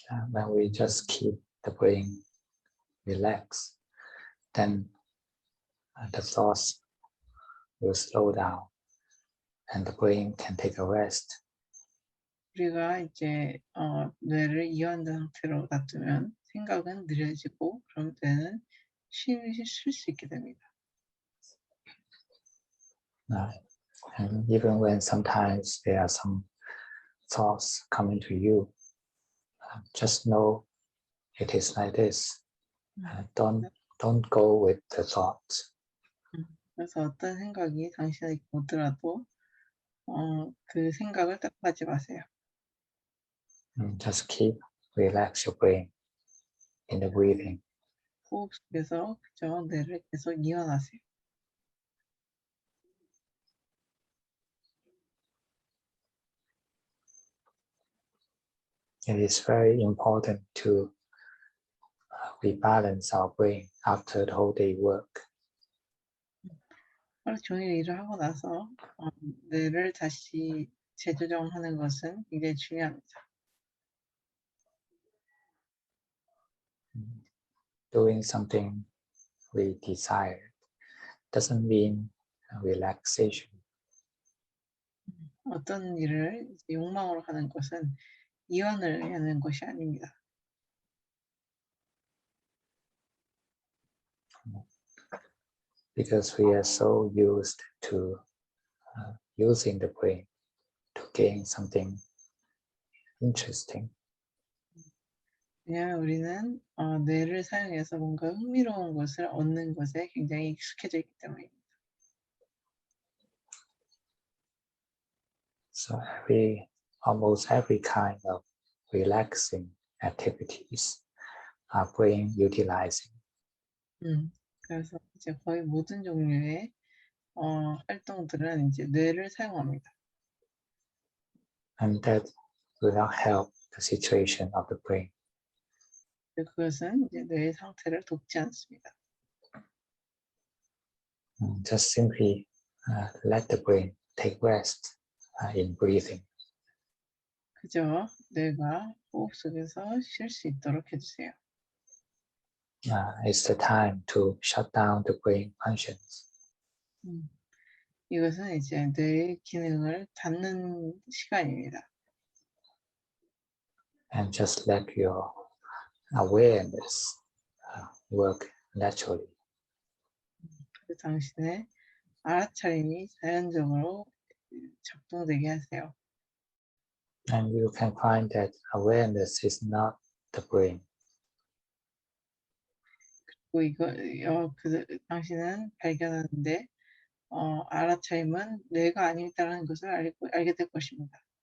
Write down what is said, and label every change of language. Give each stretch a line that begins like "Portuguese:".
English: When we just keep the brain relaxed, then the thoughts will slow down and the brain can take a rest.
Korean: 우리가 이제 뇌를 이완된 상태로 놔두면 생각은 느려지고 그런 때는 쉴 수 있게 됩니다.
English: And even when sometimes there are some thoughts coming to you, just know it is like this. Don't go with the thoughts.
Korean: 그래서 어떤 생각이 당신에게 오더라도 그 생각을 따라가지 마세요.
English: Just relax your brain in the breathing.
Korean: 호흡 속에서 그저 뇌를 계속 이완하세요.
English: It is very important to rebalance our brain after the whole day work.
Korean: 하루 종일 일을 하고 나서 뇌를 다시 재조정하는 것은 굉장히 중요합니다.
English: Doing something we desire doesn't mean relaxation.
Korean: 어떤 일을 욕망으로 하는 것은 이완을 하는 것이 아닙니다.
English: Because we are so used to using the brain to gain something interesting.
Korean: 왜냐하면 우리는 뇌를 사용해서 뭔가 흥미로운 것을 얻는 것에 굉장히 익숙해져 있기 때문입니다.
English: So almost every kind of relaxing activities are brain utilizing.
Korean: 그래서 이제 거의 모든 종류의 활동들은 이제 뇌를 사용합니다.
English: And that will not help the situation of the brain.
Korean: 그것은 이제 뇌의 상태를 돕지 않습니다.
English: Just simply let the brain take rest in breathing.
Korean: 그저 뇌가 호흡 속에서 쉴 수 있도록 해주세요.
English: It's the time to shut down the brain functions.
Korean: 이것은 이제 뇌의 기능을 닫는 시간입니다.
English: And just let your awareness work naturally.
Korean: 당신의 알아차림이 자연적으로 작동되게 하세요.
English: And you can find that awareness is not the brain.
Korean: 그리고 당신은 발견하는데 알아차림은 뇌가 아니다라는 것을 알게 될 것입니다.